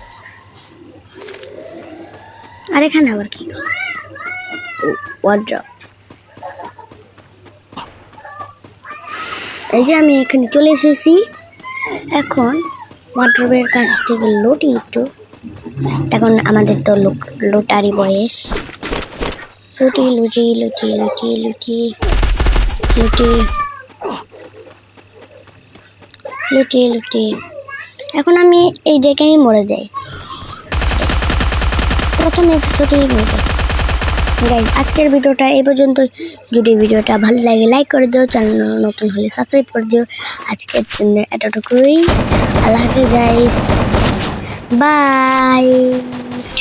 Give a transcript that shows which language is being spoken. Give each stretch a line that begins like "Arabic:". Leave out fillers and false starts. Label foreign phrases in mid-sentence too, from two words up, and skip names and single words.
Bangla: আর এখানে আবার কি ওয়ার্ড্রপ। এই যে আমি এখানে চলে এসেছি। এখন ওয়ার্ড্রপের কাছ থেকে লুটি একটু। এখন আমাদের তো লোটারি বয়স। লুটি লুটি লুটি লুটি লুটি লুটি লুটি লুটি। এখন আমি এই জায়গায় মরে যাই, প্রথম এপিসোডেই মরে যাই। গাইজ আজকের ভিডিওটা এই পর্যন্ত। যদি ভিডিওটা ভালো লাগে লাইক করে দিও, চ্যানেল নতুন হলে সাবস্ক্রাইব করে দিও। আজকের জন্য এতটুকুই। আল্লাহ হাফেজ গাইজ, বাই।